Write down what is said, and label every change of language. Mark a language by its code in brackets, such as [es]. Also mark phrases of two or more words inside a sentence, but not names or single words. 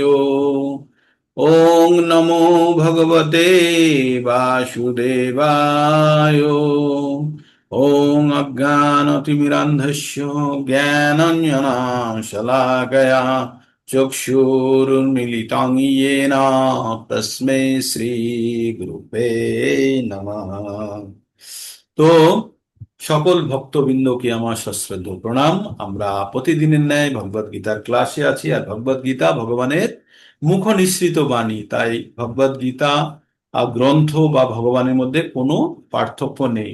[sa] ওং নমো ভগবতে বাসুদেবায়। ওং অজ্ঞানতিমিরান্ধস্য জ্ঞানাঞ্জনাশলাকয়া চক্ষুरुन्मीलितं येन तस्मै শ্রী গুরুবে নমঃ। [bn] তো সকল ভক্তবৃন্দকে আমার সশ্রদ্ধ প্রণাম। আমরা প্রতিদিনের ন্যায় ভগবদ গীতার ক্লাসে আছি, আর ভগবদ গীতা ভগবানের মুখ নিঃসৃত বাণী, তাই ভগবদ গীতা গ্রন্থ বা ভগবানের মধ্যে কোনো পার্থক্য নেই।